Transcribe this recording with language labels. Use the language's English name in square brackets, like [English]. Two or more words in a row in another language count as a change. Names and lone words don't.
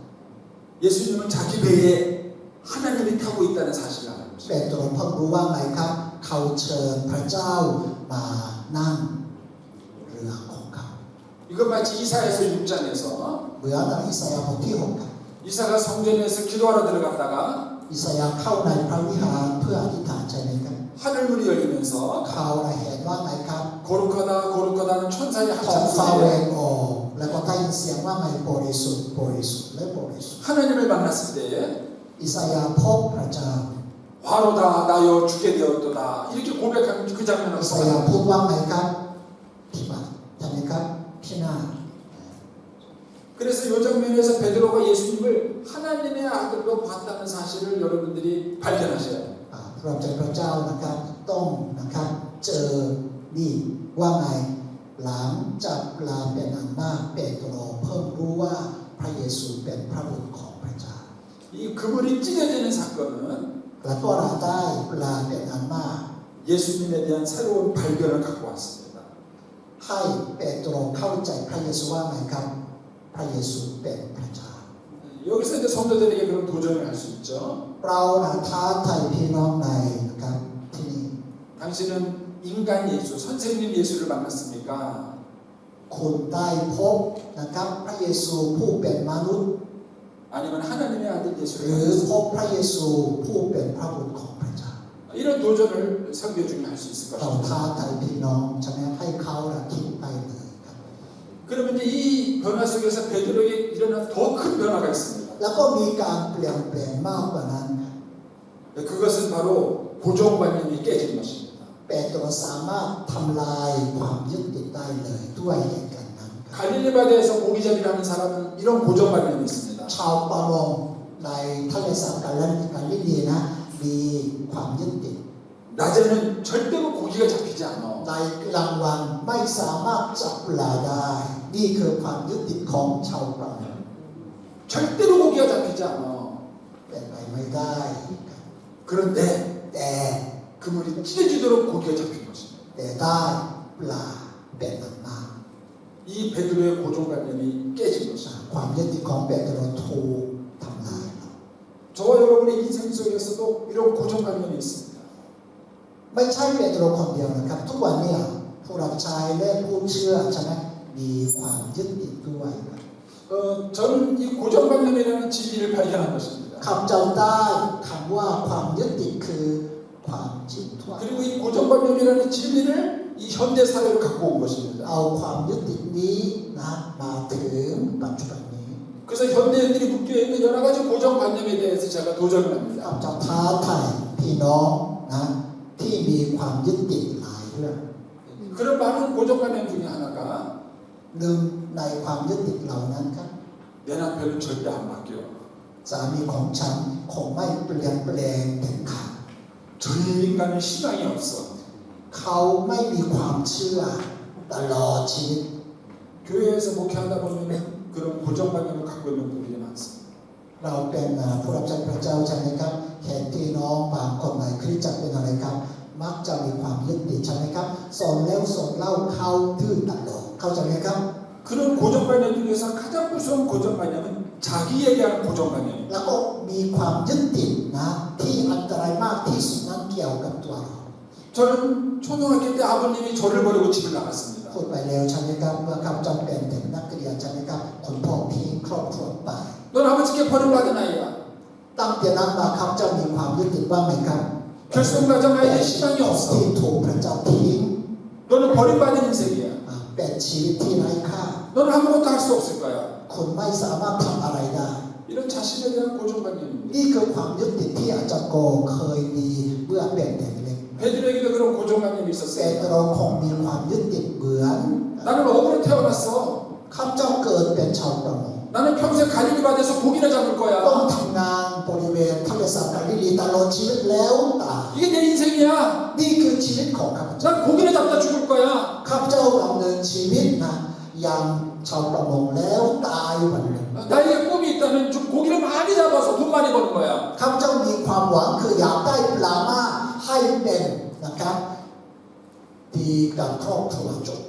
[Korean] 예수님은 자기 배에 하나님이 타고 있다는 사실을 알고 [Thai] เป [Korean] 있습니다. [Thai] โตรเพิ่งรู้ว่าไงครับเขาเชิญพระเจ้ามานั่งเรือของเขา [Korean] 이건 마치 이사야서 6장에서 [Thai] เหมือนในอิสยาห์บทที่6ครับ [Korean] 이사가 성전에서 기도하러 들어갔다가 [Thai] อิสยาห์เข้าในพระวิหารเพื่ออธิษฐานใช่ไหมครับ [Korean] 하늘문이 열리면서 [Thai] เขาเห็นว่าไงครับ [Korean] 거룩하다 거룩하다는 천사의 [Thai] ท้องฟ้า [Korean] 합창 [Thai] แหว [Korean] 소리에 [Thai] กออกแล้วก็ได้ยินเสียงว่าไงบริสุทธิ์บริสุทธิ์และบริสุทธิ์ [Korean] 하나님을 만났을 때에 [Thai] อิสยาห์พบพระเจ้า [Korean] 화로다 나여 죽게 되었도다 이렇게 고백하는 그 장면을 [Thai] อิสยาห์พูดว่าไงครับพิบัติใช่ไหมครับพินาศ [Korean] 그래서 이 장면에서 베드로가 예수님을 하나님의 아들로 봤다는 사실을 여러분들이 발견하셔야 돼요. [Thai] เราใจพระเจ้านะครับต้องนะครับเจอนี่ว่าไงหลังจากปลาเป็นอันมากเปโตรเพิ่งรู้ว่าพระเยซูเป็นพระบุตรของพระเจ้า [Korean] 이 그물이 찢어지는 사건은 [Thai] แล้วก็เราได้ปลาเป็นอันมาก [Korean] 예수님에 대한 새로운 발견을 갖고 왔습니다. [Thai] ให้เปโตรเข้าใจพระเยซูว่าไงครับพระเยซูเป็นพระเจ้า [Korean] 여기서 이제 성도들에게 그런 도전을 할 수 있죠. [Thai] เราท้าทายพี่น้องในนะครับที่นี่ [Korean] 당신은 인간 예수, 선생님 예수를 만났습니까? [Thai] คุณได้พบนะครับพระเยซูผู้เป็นมนุษย์ [Korean] 아니면 하나님의 아들 [Thai] ห [Korean] 예수를 [Thai] รือพ [Korean] 만났습니까? [Thai] บพระเยซูผู้เป็นพระบุตรของพระเจ้า [Korean] 이런 도전을 설교 중에 할 수 있을 [Thai] เรา [Korean] 것입니다. [Thai] ท้าทายพี่น้องใช่ไหมให้เขาคิดไปเลยครับ [Korean] 그러면 이제 이 변화 속에서 베드로에게 일어난 더 큰 변화가 있습니다. [Thai] แล้วก็มีการเปลี่ยนแปลงมากกว่านั้น [Korean] 그것은 바로 고정관념이 깨진 것입니다. [Thai] เปโตรสามารถทำลายความยึดติดได้เลยด้วยเหตุการณ์นั้น [Korean] 갈릴리 바다에서 고기잡이를 하는 사람은 이런 고정관념이 있습니다. [Thai] ชาวประมงในทะเลสาบกาลิลีนะมีความยึดติด [Korean] 낮에는 절대로 고기가 잡히지 않아. [Thai] ในกลางวันไม่สามารถจับปลาได้นี่คือความยึดติดของชาวประมง [Korean] 절대로 고기가 잡히지 않아. [Thai] เป็นไปไม่ได้ [Korean] 그런데 [Thai] แต่ [Korean] 그물이 찢어지도록 고기가 잡힌 것입니다. [Thai] แต่ได้ปลาเป็นอันมาก [Korean] 이 베드로의 고정관념이 깨진 것입니다. [Thai] ความยึดติดของเปโตรถูกทำลาย [Korean] 저와 여러분의 인생 속에서도 이런 고정관념이 있습니다. [Thai] ไม่ใช่เปโตรคนเดียวนะครับทุกวันเนี่ยผู้รับใช้และผู้เชื่อใช่ไหมมีความยึดติดด้วยครับ [Korean] 저는 이 고정관념이라는 진리를 발견한 것입니다. [Thai] คำเจ้าได้คำว่าความยึดติดคือความจริงทั่ว [Korean] 그리고 이 고정관념이라는 진리를 이 현대 사회로 갖고 온 것입니다. [Thai] เอาความยึดติดนี้นะมาถึงปัจจุบันนี้ [Korean] 그래서 현대인들이 묶여 있는 여러 가지 고정관념에 대해서 제가 도전을 [Thai] ข้า [Korean] 합니다. [Thai] พเจ้าท้าทายพี่น้องนะที่มีความยึดติดหลายเรื่อง [Korean] 그런 많은 고정관념 중에 하나가 [Thai] หนึ่งในความยึดติดเหล่านั้นครับ [Korean] 내 남편은 절대 안 바뀌어. [Thai] สามีของฉันคงไม่เปลี่ยนแปลงเด็ดขาด [Korean] 저 인간은 희망이 없어. [Thai] เขาไม่มีความเชื่อตลอดชีวิต [Korean] 교회에서 목회하다 보면 그런 고정관념을 갖고 있는 분들이 많습니다. [Thai] เราเป็นผู้รับใช้พระเจ้าใช่ไหมครับเห็นพี่น้องบางคนในคริสตจักรเป็นอะไรครับ มักจะมีความยึดติดใช่ไหมครับสอนแล้วสอนเล่าเข้าดื้อตลอดเข้าใจไหมครับ [Korean] 그런 고정관념 중에서 가장 무서운 고정관념은 자기에 대한 고정관념입니다. [Thai] แล้วก็มีความยึดติดนะที่อันตรายมากที่สุดนั้นเกี่ยวกับตัวเรา [Korean] 저는 초등학교 때 아버님이 저를 버리고 집을 나갔습니다. [Thai] พูดไปแล้วใช่ไหมครับเมื่อข้าพเจ้าเป็นเด็กนักเรียนใช่ไหมครับคุณพ่อทิ้งครอบครัวไป [Korean] 넌 아버지께 버림받은 아이야. [Thai] ตั้งแต่นั้นมาข้าพเจ้ามีความยึดติดว่าไงครับ [Korean] 결손가정아이에 희망이 [Thai] ที่ [Korean] 없어. [Thai] ถูกพระเจ้าทิ้ง [Korean] 너는 버림받은 인생이야. [Thai] เป็นชีวิตที่ไร้ค่า [Korean] 너는 아무것도 할 수 없을 거야. [Thai] คุณไม่สามารถทำอะไรได้ [Korean] 이런 자신에 대한 고정관념입니다. [Thai] นี่คือความยึดติดที่อาจารย์โกเคยมีเมื่อเป็นเด็กเล็ก [Korean] 베드로에게도 그런 고정관념이 [Thai] เปโตร [Korean] 있었어요. [Thai] คงมีความยึดติดเหมือน [Korean] 나는 어부로 태어났어. [Thai] ข้าพเจ้าเกิดเป็นชาวประมง [Korean] 나는 평생 갈릴리 바다에서 고기나 잡을 [Thai] ต้อง [Korean] 거야. [Thai] ทำงานบริเวณทะเลสาบกาลิลีตลอดชีวิตแล้วตาย [Korean] 이게 내 인생이야. [Thai] นี่คือชีวิตของข้าพเจ้า [Korean] 난 고기나 잡다 죽을 거야. [Thai] ข้าพเจ้าดำเนินชีวิตนะอย่างชาวประมงแล้วตายวันหนึ่ง [Korean] 나에게 꿈이 있다면 좀 고기를 많이 잡아서 돈 많이 버는 거야. [Thai] ข้าพเจ้ามีความหวังคืออยากได้ปลามากให้เป็นนะครับดีกับครอบครัวจบ